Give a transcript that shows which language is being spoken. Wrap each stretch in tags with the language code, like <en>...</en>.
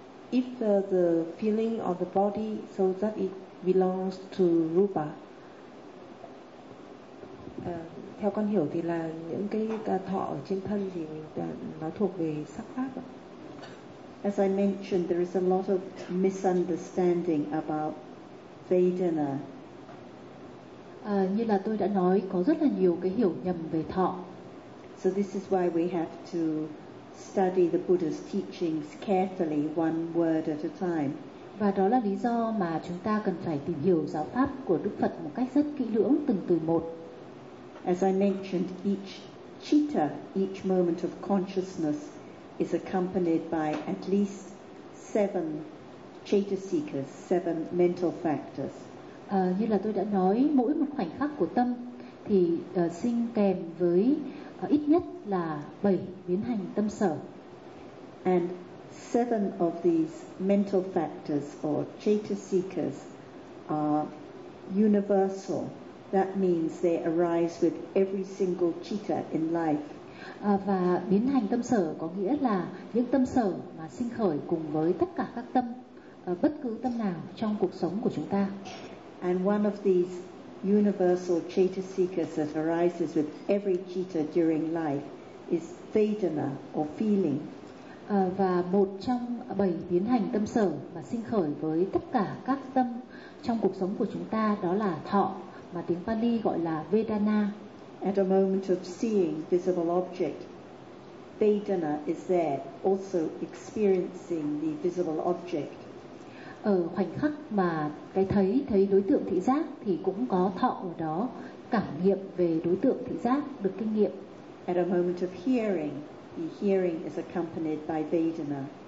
<en>If the feeling of the body, so that it belongs to rupa.</en> <vi>Theo con hiểu thì là những cái thọ ở trên thân thì nó thuộc về sắc pháp.</vi> <en>As I mentioned, there is a lot of misunderstanding about vedana.</en> <vi>Như là tôi đã nói, có rất là nhiều cái hiểu nhầm về thọ.</vi> <en>So this is why we have to study the Buddha's teachings carefully, one word at a time.</en> <vi>Và đó là lý do mà chúng ta cần phải tìm hiểu giáo pháp của Đức Phật một cách rất kỹ lưỡng, từng từ một.</vi> <en>As I mentioned, each citta, each moment of consciousness, is accompanied by at least seven chetasikas, seven mental factors.</en> <vi>Như là tôi đã nói, mỗi một khoảnh khắc của tâm thì sinh kèm với ít nhất là bảy biến hành tâm sở.</vi> <en>And seven of these mental factors or chetasikas are universal. That means they arise with every single citta in life.</en> <vi>Và biến hành tâm sở có nghĩa là những tâm sở mà sinh khởi cùng với tất cả các tâm, bất cứ tâm nào trong cuộc sống của chúng ta.</vi> <en>And one of these universal chetasikas that arises with every citta during life is vedana or feeling.</en> <vi>Và một trong bảy biến hành tâm sở mà sinh khởi với tất cả các tâm trong cuộc sống của chúng ta đó là thọ, mà tiếng Pali gọi là vedana.</vi> <en>At a moment of seeing visible object, vedana is there, also experiencing the visible object.</en> <vi>Ở khoảnh khắc mà cái thấy đối tượng thị giác thì cũng có thọ ở đó, cảm nghiệm về đối tượng thị giác được kinh nghiệm.</vi> <en>At a moment of hearing, the hearing is accompanied by vedana.</en>